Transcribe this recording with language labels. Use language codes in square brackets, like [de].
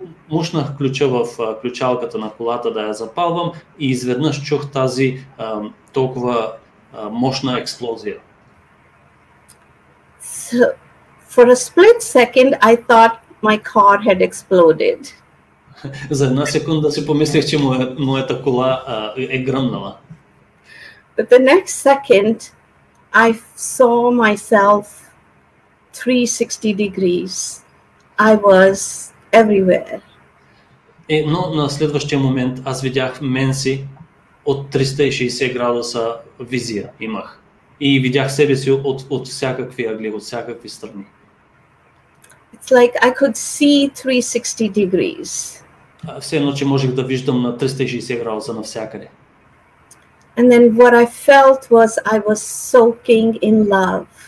[bg] Мушнах ключа в ключалката на колата да я запалвам и изведнъж чух тази толкова мощна експлозия. [en] So, for a split second, I thought my car had exploded. [bg] За една секунда си помислих, че моята кола е гръмнала. [en] But the next second, I saw myself 360 degrees. I was everywhere. [bg] Но на следващия момент аз видях мен си от 360 градуса визия имах. И видях себе си от всякакви ъгли, от всякакви страни. [en] It's like I could see 360 degrees. [bg] Все едно, че можех да виждам на 360 градуса навсякъде. [en] And then what I felt was I was soaking in love.